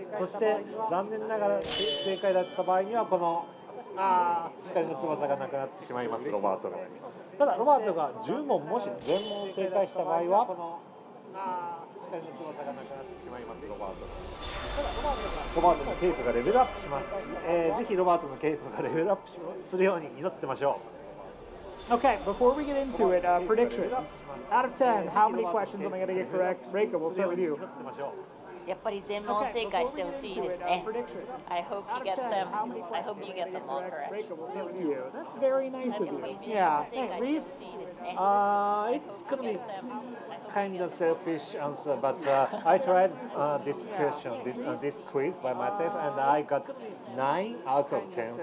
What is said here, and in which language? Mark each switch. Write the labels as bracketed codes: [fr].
[ja] そして残念ながら正解だった場合にはこの光の翼がなくなってしまいます。ロバートが。ただロバートが10問もし全問正解した場合はこの光の翼がなくなってしまいます。ロバートが。ただロバートのケープがレベルアップします。ぜひロバートのケープがレベルアップするように祈ってましょう。 [en] Okay, before we get into it, predictions. Out of 10, how many questions am I going to get correct? Reika, we'll start with you. [ja] やっぱり全問正解してほしいですね。 [en] I hope you get them. I hope you get them all correct. Thank you. That's very nice of you. Yeah. Hey, Reed? It's gonna be kind of selfish answer, but I tried this question, this quiz by myself, and I got 9 out of 10.